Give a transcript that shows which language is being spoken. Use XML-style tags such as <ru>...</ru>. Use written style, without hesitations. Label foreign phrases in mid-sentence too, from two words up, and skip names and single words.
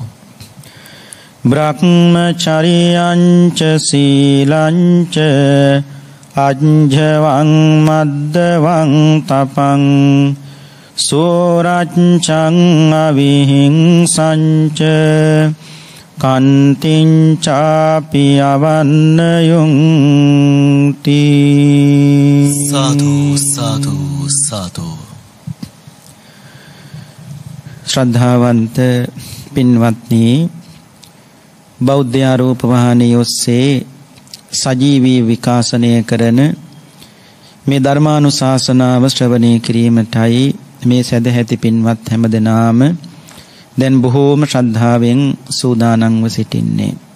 <pi>බ්‍රහ්මචර්යං ච සීලං ච අඤ්ජවං මද්දවං තපං සෝරච්ඡං අවිහිංසං ච කන්තිංචාපි අවන්නයුන්ති.</pi> <si>සාදු සාදු සාදු. ශ්‍රද්ධාවන්ත පින්වත්නි, බෞද්ධ ආරෝප වාහනයේ ඔස්සේ සජීවී විකාශනය කරන මේ ධර්මානුශාසනාව ශ්‍රවණය කිරීමටයි මේ සදැහැති පින්වත් හැමදෙනාම දැන් බොහෝම ශ්‍රද්ධාවෙන් සූදානම්ව සිටින්නේ.</si>